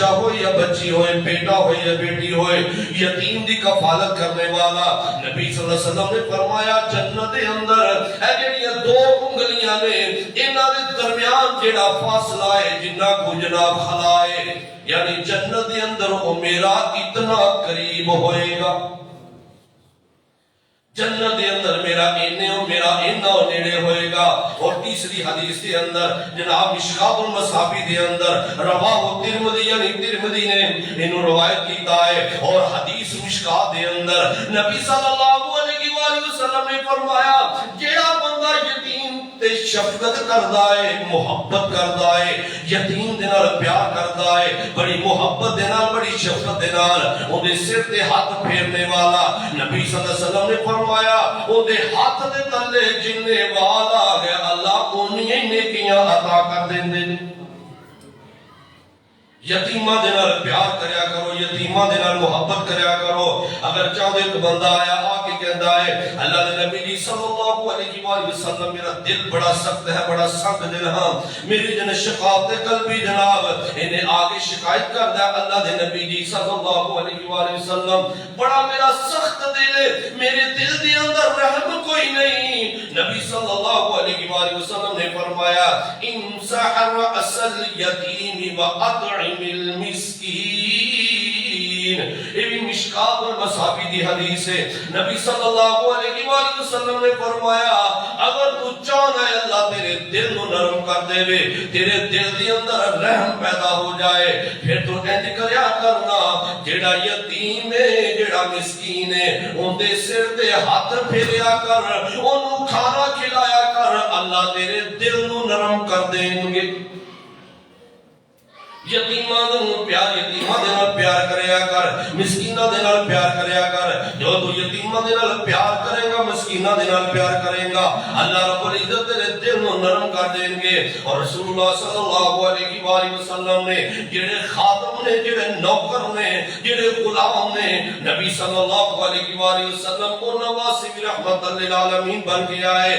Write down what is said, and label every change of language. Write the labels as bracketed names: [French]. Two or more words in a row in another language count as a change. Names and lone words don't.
[Punjabi] ہو یا بچی ہوئے بیٹا ہو یا بیٹی ہوئے یتیم دی کفالت کرنے والا نبی [Arabic] صلی اللہ علیہ وسلم [Punjabi] نے فرمایا جنت اندر اے جڑیاں دو انگلیاں نے انہاں دے درمیان جڑا فاصلہ ہے جنہ کو جناب خلا ہے یعنی جنت دے اندر وہ میرا اتنا قریب ہوئے گا جنت دے اندر میرا اینا نیڑے ہوئے گا. اور تیسری حدیث دے اندر جناب مشکات المصابی دے اندر رواہ ترمذی یعنی ترمذی نے انہوں روایت کیتا ہے. اور حدیث مشکات دے اندر نبی [Arabic] صلی اللہ علیہ وآلہ وسلم [Punjabi] نے فرمایا جیڑا بندہ یتیم تے شفقت کردہ ہے محبت کردہ ہے یتیم دے نال پیار کردہ ہے بڑی محبت دے نال بڑی شفقت دے نال ان دے سر تے ہاتھ پھیرنے والا نبی [Arabic] صلی اللہ علیہ وسلم [Punjabi] نے فرمایا ان دے ہاتھ دے تلے جننے والا ہے اللہ انہیں نیکیاں عطا کر دیں دیں. یتیمہ دے نال پیار کریا کرو یتیمہ دے نال محبت کریا کرو. اگر چاہو ایک بندہ آیا آکے کہندا ہے اللہ دے نبی جی [Arabic] صلی اللہ علیہ وآلہ وسلم [Punjabi] میرا دل بڑا سخت ہے بڑا سخت دل ہاں میری جن [Arabic] شقاوت قلبی [Punjabi] جناب انہیں آگے شکایت کر دیا اللہ دے نبی جی [Arabic] صلی اللہ علیہ وآلہ وسلم [Punjabi] بڑا میرا سخت دل ہے میرے دل دے اندر رحم کوئی نہیں. [Arabic] نبی صلی اللہ علیہ وآلہ وسلم [Urdu] نے فرمایا [Arabic] امسح رأس الیتیم وأطعم المسکین. [Punjabi] یہ بھی مشکات المصابی دی حدیث ہے. نبی [Arabic] صلی اللہ علیہ وآلہ وسلم [Punjabi] نے فرمایا اگر تو چاہنا ہے اللہ تیرے دل نو نرم کر دے وے تیرے دل دی اندر رحم پیدا ہو جائے پھر تو انج کریا کرنا جیڑا یتیم ہے جیڑا مسکین ہے ان دے سر تے ہاتھ پھیریا کر انہوں کھانا کھلایا کر اللہ تیرے دل نو نرم کر دیں گے. یتیمہ دے پیار کریا کر مسکینہ مسکیناں دے نال پیار کریا کر، جو تو یتیماں دے نال پیار کرے گا مسکیناں دے نال پیار کرے گا، [Arabic] اللہ رب العزت [Punjabi] تیرے دل نو نرم کر دیں گے۔ اور رسول اللہ [Arabic] صلی اللہ علیہ وآلہ وسلم [Punjabi] نے جڑے خادم نے، جڑے نوکر نے، جڑے غلام نے، نبی [Arabic] صلی اللہ علیہ وآلہ وسلم [Punjabi] کو نواسے بھی [Arabic] رحمت للعالمین [Punjabi] بن کے آئے۔